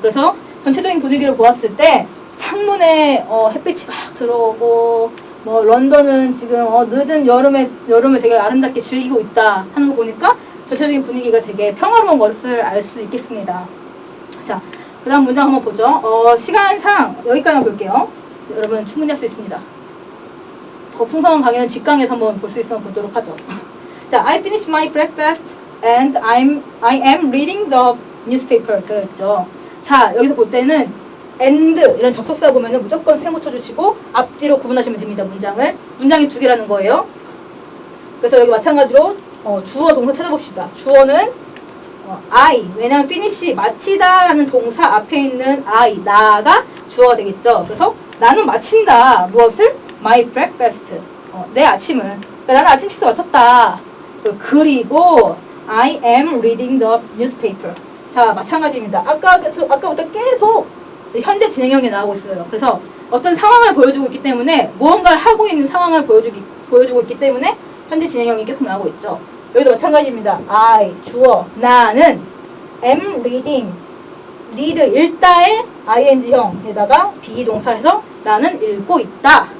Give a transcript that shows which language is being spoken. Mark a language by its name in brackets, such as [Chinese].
[Korean] 그래서 전체적인 분위기를 보았을 때 창문에 햇빛이 막 들어오고 런던은 지금 늦은 여름을 되게 아름답게 즐기고 있다 하는 거 보니까 전체적인 분위기가 되게 평화로운 것을 알 수 있겠습니다. 자, 그 다음 문장 한번 보죠. 시간상 여기까지만 볼게요. 여러분 충분히 할 수 있습니다. 더 풍성한 강의는 직강에서 한번 볼 수 있으면 보도록 하죠. [English] 자, I finished my breakfast and I am reading the newspaper [Korean] 되어있죠. 자, 여기서 볼 때는 and 이런 접속사 보면은 무조건 세모 쳐주시고 앞뒤로 구분하시면 됩니다. 문장이 두 개라는 거예요. 그래서 여기 마찬가지로 주어 동사 찾아봅시다. 주어는 I 왜냐면 finish 마치다 라는 동사 앞에 있는 I 나가 주어가 되겠죠. 그래서 나는 마친다 무엇을? [English] my breakfast [Korean] 내 아침을 그러니까 나는 아침 식사 마쳤다. [English] 그리고 I am reading the newspaper. [Korean] 자, 마찬가지입니다. 아까부터 계속 현재 진행형이 나오고 있어요. 그래서 어떤 상황을 보여주고 있기 때문에 무언가를 하고 있는 상황을 보여주고 있기 때문에 현재 진행형이 계속 나오고 있죠. 여기도 마찬가지입니다. I, 주어, 나는 [English] am reading, [Korean] read, 읽다의 ing형에다가 비동사에서 나는 읽고 있다.